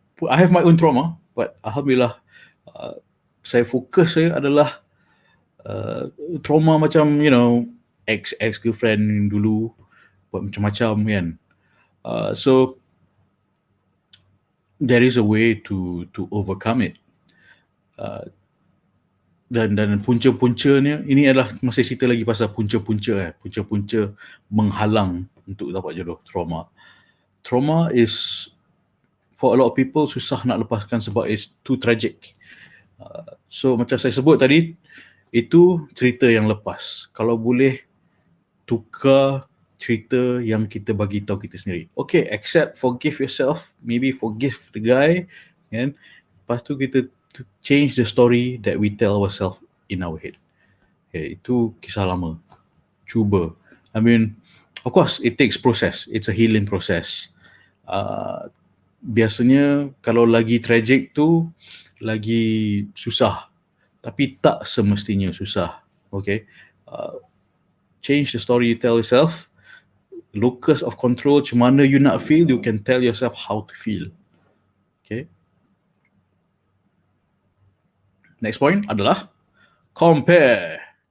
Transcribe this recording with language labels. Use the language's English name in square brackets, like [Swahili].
[English] I have my own trauma, but [Malay] alhamdulillah, saya fokus saya adalah trauma macam, ex-girlfriend dulu, buat macam-macam kan. [English] So there is a way to overcome it. [Malay] Dan punca-puncanya, ini adalah masih cerita lagi pasal punca-punca. Punca-punca menghalang untuk dapat jodoh, trauma. [English] Trauma is, for a lot of people, [Malay] susah nak lepaskan sebab [English] it's too tragic. [Malay] So macam saya sebut tadi, itu cerita yang lepas. Kalau boleh tukar cerita yang kita bagi tahu kita sendiri. [English] Okay, accept, forgive yourself, maybe forgive the guy, kan? [Malay] Lepas tu kita [English] change the story that we tell ourselves in our head. Okay, [Malay] itu kisah lama. [English] Cuba. I mean, of course, it takes process. It's a healing process. [Malay] Biasanya kalau lagi tragic tu, lagi susah. Tapi tak semestinya susah. Okay. [English] Change the story you tell yourself. Locus of control, macam mana you nak feel, you can tell yourself how to feel. Okay. [Malay] Next point adalah compare.